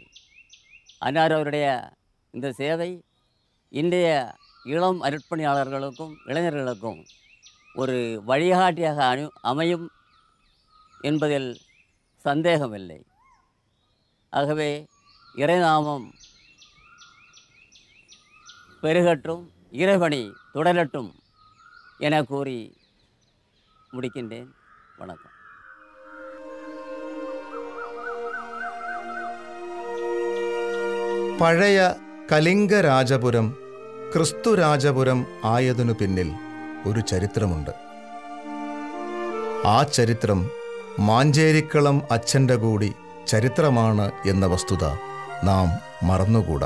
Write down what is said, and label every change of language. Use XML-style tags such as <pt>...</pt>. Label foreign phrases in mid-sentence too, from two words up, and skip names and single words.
<ta>அன்னார் அவருடைய இந்த சேவை இன்றைய இளம் அருட்பணியாளர்களுக்கும் இளைஞர்களுக்கும் ஒரு வழிகாட்டியாக அமையும் என்பதில் சந்தேகமில்லை. ஆகவே இறைநாமம் பெருகட்டும், இறைபணி தொடரட்டும் என கூறி முடிக்கின்றேன். வணக்கம்.</ta> <ml>പഴയ കലിംഗരാജപുരം ക്രിസ്തുരാജപുരം ആയതിനു പിന്നിൽ ഒരു ചരിത്രമുണ്ട്. ആ ചരിത്രം മാഞ്ചേരിക്കളം അച്ഛൻ്റെ കൂടി ചരിത്രമാണ് എന്ന വസ്തുത നാം മറന്നുകൂടാ.</ml>